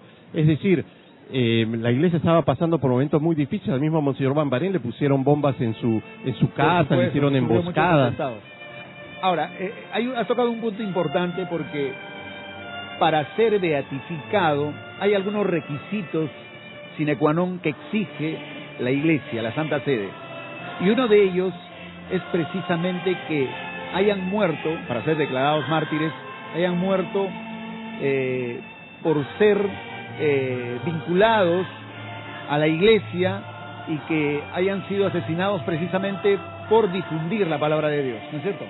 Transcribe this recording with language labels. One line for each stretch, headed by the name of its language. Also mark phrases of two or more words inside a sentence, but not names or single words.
Spanish: Es decir, la iglesia estaba pasando por momentos muy difíciles. Al mismo Monseñor Bambarén le pusieron bombas en su casa, le hicieron emboscadas. Ahora, has tocado un punto importante, porque para ser beatificado hay algunos requisitos
Latin: sine qua non
Spanish: que exige la Iglesia, la Santa Sede. Y uno de ellos es precisamente que hayan muerto, para ser declarados mártires, hayan muerto por ser vinculados a la Iglesia y que hayan sido asesinados precisamente por difundir la palabra de Dios, ¿no es cierto?